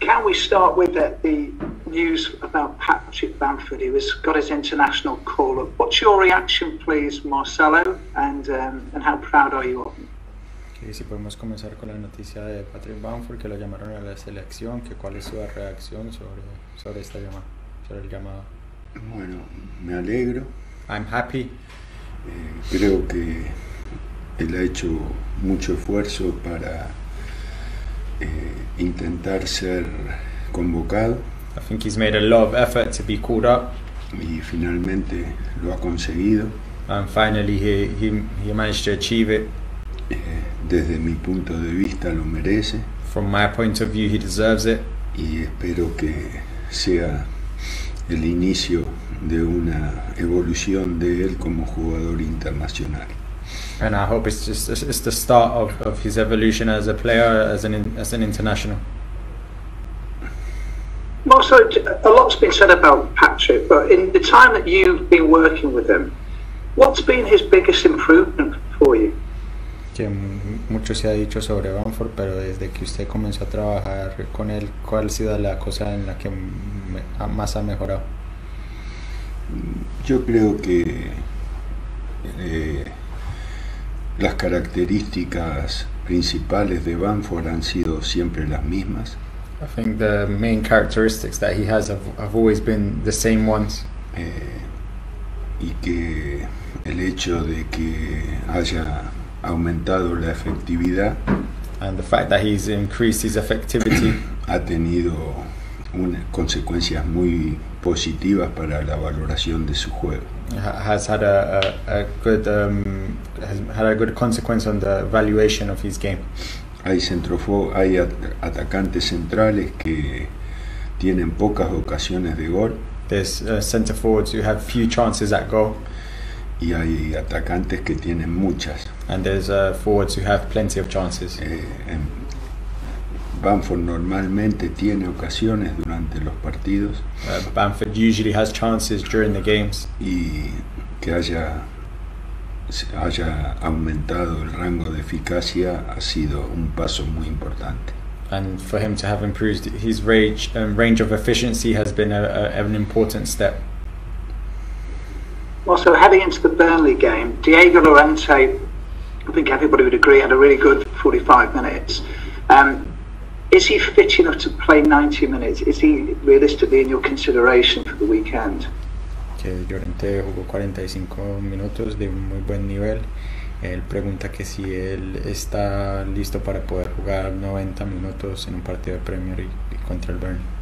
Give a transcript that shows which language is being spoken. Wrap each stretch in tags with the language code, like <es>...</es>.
<en>can we start with the news about Patrick Bamford? He got his international call-up. What's your reaction, please, Marcelo, and how proud are you of him?</en> <es>Que si podemos comenzar con la noticia de Patrick Bamford, que lo llamaron a la selección, que cuál es su reacción sobre esta llamada, sobre el llamado. Bueno, me alegro.</es> <en>I'm happy.</en> <es>Creo que él ha hecho mucho esfuerzo para intentar ser convocado.</es> <en>I think he's made a lot of effort to be called up.</en> <es>Y finalmente lo ha conseguido.</es> <en>And finally he managed to achieve it.</en> <es>Desde mi punto de vista lo merece.</es> <en>From my point of view, he deserves it.</en> <es>Y espero que sea el inicio de una evolución de él como jugador internacional.</es> <en>And I hope it's the start of his evolution as a player, as an international. Also, a lot's been said about Patrick, but in the time that you've been working with him, what's been his biggest improvement for you?</en> <es>Que mucho se ha dicho sobre Bamford, pero desde que usted comenzó a trabajar con él, ¿cuál ha sido la cosa en la que más ha mejorado? Yo creo que las características principales de Bamford han sido siempre las mismas.</es> <en>I think the main characteristics that he has have always been the same ones.</en> <es>Y que el hecho de que haya aumentado la efectividad,</es> <en>and the fact that he's increased his effectivity,</en> <es>ha tenido consecuencias muy positivas para la valoración de su juego.</es> <en>Has had a good consequence on the evaluation of his game.</en> <es>Hay atacantes centrales que tienen pocas ocasiones de gol.</es> <en>There's center forwards who have few chances at goal.</en> <es>Y hay atacantes que tienen muchas.</es> <en>And there's forwards who have plenty of chances.</en> <es>Bamford normalmente tiene ocasiones durante los partidos.</es> <en>Bamford usually has chances during the games.</en> <es>Y que haya aumentado el rango de eficacia ha sido un paso muy importante.</es> <en>And for him to have improved his range of efficiency has been an important step. Also, heading into the Burnley game, Diego Llorente, I think everybody would agree, had a really good 45 minutes. Is he fit enough to play 90 minutes? Is he realistically in your consideration for the weekend?</en> <es>Que Llorente jugó 45 minutos de un muy buen nivel. Él pregunta que si él está listo para poder jugar 90 minutos en un partido de Premier y contra el Burnley.</es>